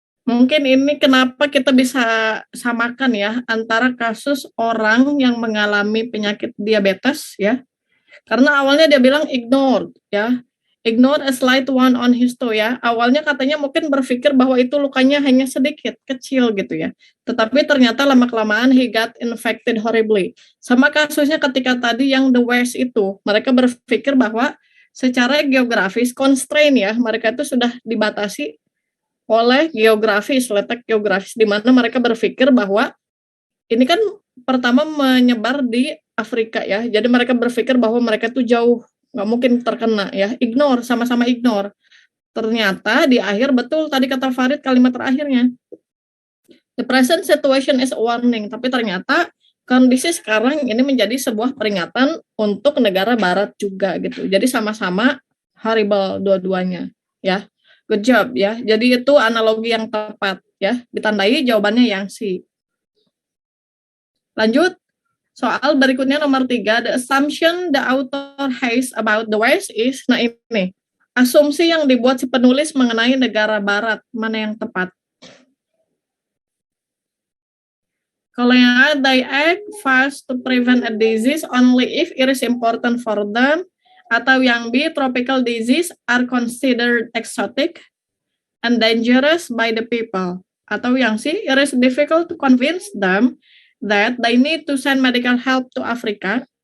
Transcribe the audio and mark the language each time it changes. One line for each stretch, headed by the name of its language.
Indonesian: Mungkin ini kenapa kita bisa samakan ya antara kasus orang yang mengalami penyakit diabetes ya. Karena awalnya dia bilang ignore ya.
English: Ignore a slight one on his toe ya.
Indonesian: Awalnya katanya mungkin berpikir bahwa itu lukanya hanya sedikit, kecil gitu ya. Tetapi ternyata lama-kelamaan
English: he got infected horribly.
Indonesian: Sama kasusnya ketika tadi yang
English: the West
Indonesian: itu. Mereka berpikir bahwa secara geografis, constraint ya, mereka itu sudah dibatasi oleh geografis, letak geografis, di mana mereka berpikir bahwa ini kan pertama menyebar di Afrika ya, jadi mereka berpikir bahwa mereka tuh jauh, nggak mungkin terkena ya, ignore, sama-sama ignore. Ternyata di akhir betul tadi kata Farid kalimat terakhirnya,
English: the present situation is a warning,
Indonesian: tapi ternyata kondisi sekarang ini menjadi sebuah peringatan untuk negara barat juga gitu, jadi sama-sama horrible dua-duanya ya.
English: Good job
Indonesian: ya. Jadi itu analogi yang tepat ya. Ditandai jawabannya yang C. Lanjut. Soal berikutnya nomor 3.
English: The assumption the author has about the West is,
Indonesian: nah ini. Asumsi yang dibuat si penulis mengenai negara barat. Mana yang tepat? Kalau yang A,
English: they act fast to prevent a disease only if it is important for them.
Indonesian: Atau yang B,
English: tropical disease are considered exotic and dangerous by the people.
Indonesian: Atau yang C,
English: it is difficult to convince them that they need to send medical help to Africa.